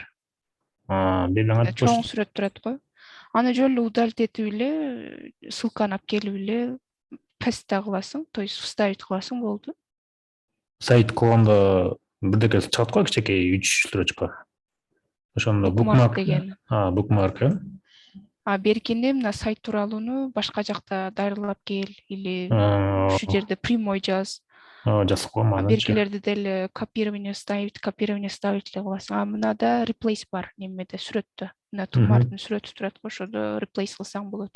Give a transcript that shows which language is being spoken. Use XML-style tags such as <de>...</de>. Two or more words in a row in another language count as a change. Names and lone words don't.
<ky>Белең айтып Чоң сүрөт турат го. Аны жөн эле удалить этип эле, ссылканы алып келип эле паста кыласың,</ky> <ru>то есть вставить</ru> <ky>кыласың, болду. сайт кылганда бирдеке чыгат го, кичинекей 3 строчка. Ошондо Bookmark bookmark. деген. Bookmark, э? Беркенде мына сайт тууралууну башка жакта дайырлап кел или ушул жерде прямой жаз. Жазып коем ананчы. Беркелерди деле</ky> <ru>копирование ставить</ru> <ky>эле кыласың. Мынада replace бар немеде, сүрөттө. Мына тумардын сүрөтү турат го, ошодо replace кылсаң болот.</ky>